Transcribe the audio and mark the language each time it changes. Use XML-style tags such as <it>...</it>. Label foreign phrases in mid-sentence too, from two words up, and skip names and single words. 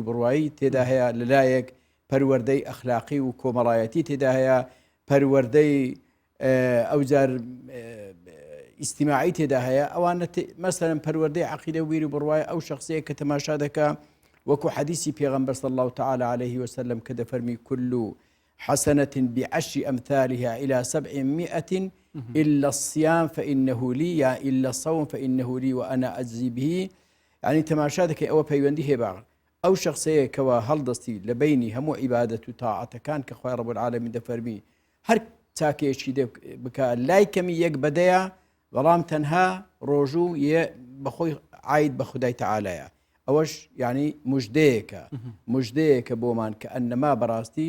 <ckb>و بڕوایی تێدا هەیە لەلایەک پەروەردەی ئەخلاقی و کۆمەڵایەتی تێدا هەیە پەروەردەی ئەوجار ئیجتیماعی تێدا هەیە ئەوانە مەسەلەن پەروەردەی عەقیدە و بیر و بڕوای ئەو شخصەیە کە تەماشا دەکا وەکو حەدیثی پێغەمبەر</ckb> <ar>صلی الله تعالى عليه وسلم</ar> <ckb>کە دەفەرمی</ckb> <ar>كل حسنة بعشر أمثالها إلى 700 إلا الصيام فإنه لي يا إلا الصوم فإنه لي وأنا أجزي به</ar> <ckb>يعني تماشا دەکەی ئەوە پەیوەندی هەیە ئەو شخصەیەکەوە هەڵدەستی لە بینی هەموو عیبادەت و تاعەتەکان کە خوای</ckb> <ar>ڕەب العالەمین</ar> <ckb>دەفەرمی هەر چاکێکی بکە لای کەمی یەک بەدەیە بەڵام تەنها ڕۆژوو بەخۆی عاید بە خودای تەعالایە ئەوەش یعنی مژدەیەکە بۆمان کە ئەنەما بەڕاستی</ckb>